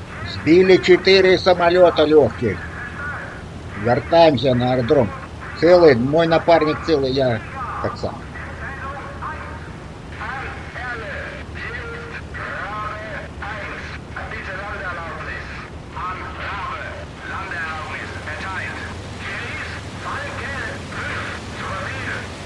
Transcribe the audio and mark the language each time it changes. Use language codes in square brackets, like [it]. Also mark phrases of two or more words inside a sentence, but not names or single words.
[ru] Сбили 4 самолета легких. Вертаемся на аэродром. Целый, мой напарник целый, я так сам. [de] Bitte Landeerlaubnis. Annahme. Landeerlaubnis erteilt. Genieß Falke 5 zu Verfügung.